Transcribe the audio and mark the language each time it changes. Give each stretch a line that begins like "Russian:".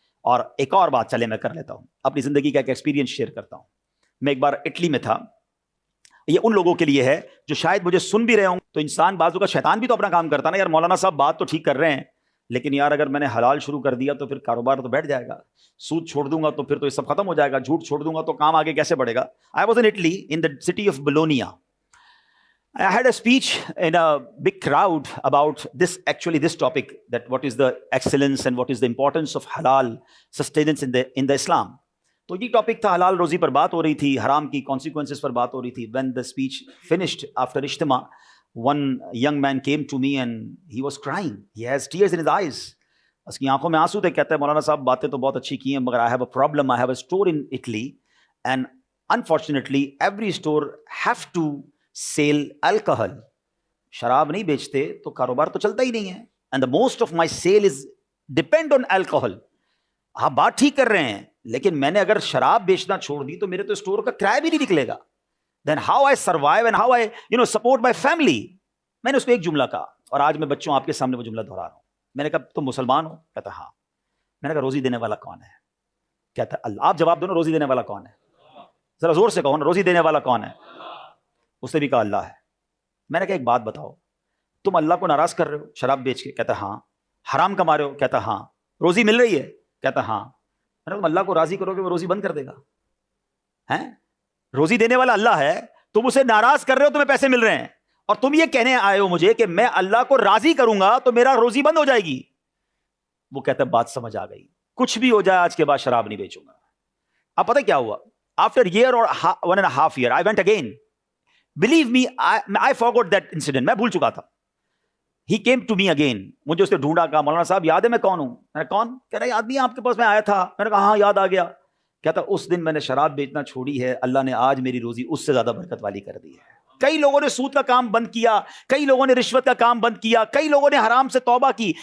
Urdu: اور ایک اور بات چلے میں کر لیتا ہوں, اپنی زندگی کا ایک ایکسپیرینس شیئر کرتا ہوں. میں ایک بار اٹلی میں تھا. یہ ان لوگوں کے لیے ہے جو شاید مجھے سن بھی رہے ہوں. تو انسان بازو کا شیطان بھی تو اپنا کام کرتا نا, یار مولانا صاحب بات تو ٹھیک کر رہے ہیں لیکن یار اگر میں نے حلال شروع کر دیا تو پھر کاروبار تو بیٹھ جائے گا, سود چھوڑ دوں گا تو پھر تو یہ سب ختم ہو جائے گا, جھوٹ چھوڑ دوں گا تو کام آگے کیسے بڑھے گا.
English: I was in Italy in the city of Bologna. I had a speech in a big crowd about this topic, that what is the excellence and what is the importance of halal sustenance in the Islam.
Urdu: تو یہ topic تھا, حلال روزی پر بات ہو رہی تھی, حرام کی کانسیکوینسز پر بات ہو رہی تھی.
English: When the speech finished after اجتماع, one young man came to me and he was crying. He has tears in his eyes.
Urdu: اس کی آنکھوں میں آنسو تھے. کہتا ہے مولانا صاحب باتیں تو بہت اچھی کی ہیں مگر
English: I have a problem. I have a store in Italy and unfortunately every store have to sell alcohol.
Urdu: شراب نہیں بیچتے تو کاروبار تو چلتا ہی نہیں ہے.
English: And the most of my sale is depend on alcohol.
Urdu: آپ بات ٹھیک کر رہے ہیں لیکن میں نے اگر شراب بیچنا چھوڑ دی تو میرے تو اسٹور کا کرایہ بھی نہیں نکلے گا.
English: Then how I survive and how I support my family.
Urdu: میں نے اس کو ایک جملہ کہا اور آج میں بچوں آپ کے سامنے وہ جملہ دہرا رہا ہوں. میں نے کہا تم مسلمان ہو؟ کہتا ہاں. میں نے کہا روزی دینے والا کون ہے؟ کہتا اللہ. آپ جواب دو نا, روزی دینے والا کون ہے؟ ذرا زور سے کہو نا, روزی دینے والا کون ہے؟ اس نے بھی کہا اللہ ہے. میں نے کہا ایک بات بتاؤ, تم اللہ کو ناراض کر رہے ہو شراب بیچ کے؟ کہتا ہاں. حرام کما رہے ہو؟ کہتا ہاں. روزی مل رہی ہے؟ کہتا ہاں. میں نے کہا تم اللہ کو راضی کرو گے وہ روزی بند کر دے گا؟ ہیں, روزی دینے والا اللہ ہے, تم اسے ناراض کر رہے ہو, تمہیں پیسے مل رہے ہیں اور تم یہ کہنے آئے ہو مجھے کہ میں اللہ کو راضی کروں گا تو میرا روزی بند ہو جائے گی. وہ کہتا ہے بات سمجھ آ گئی, کچھ بھی ہو جائے آج کے بعد شراب نہیں بیچوں گا.
English: اب پتہ کیا ہوا, آفٹر ایئر اور 1.5 year I went again. Believe me, I forgot that incident.
Urdu: میں بھول چکا تھا.
English: He came to me again.
Urdu: مجھے اس نے ڈھونڈا, کہا مولانا صاحب یاد ہے میں کون ہوں؟ میں نے کون؟ کہہ رہا ہے آدمی آپ کے پاس میں آیا تھا. میں نے کہا ہاں یاد آ گیا. کہتا اس دن میں نے شراب بیچنا چھوڑی ہے, اللہ نے آج میری روزی اس سے زیادہ برکت والی کر دی ہے. کئی لوگوں نے سود کا کام بند کیا, کئی لوگوں نے رشوت کا کام بند کیا, کئی لوگوں نے حرام سے توبہ کی.